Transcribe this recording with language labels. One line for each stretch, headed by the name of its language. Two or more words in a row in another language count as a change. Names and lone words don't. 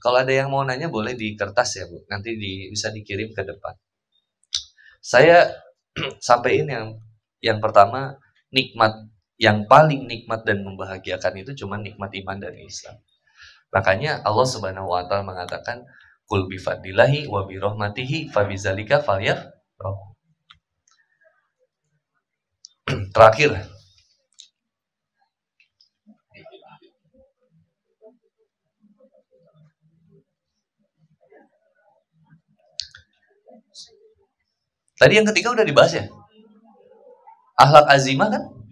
Indonesian: Kalau ada yang mau nanya boleh di kertas ya Bu. Nanti bisa dikirim ke depan. Saya sampaikan yang pertama, nikmat yang paling nikmat dan membahagiakan itu cuma nikmat iman dan Islam. Makanya Allah
Arabic: سبحانه وتعالى
Indonesian: mengatakan,
Arabic: "قل بفضل الله وبرحمته فبذلك فليفرحوا."
Indonesian: Terakhir, tadi yang ketiga udah dibahas ya,
Arabic: أخلاق عظيمة
Indonesian: kan?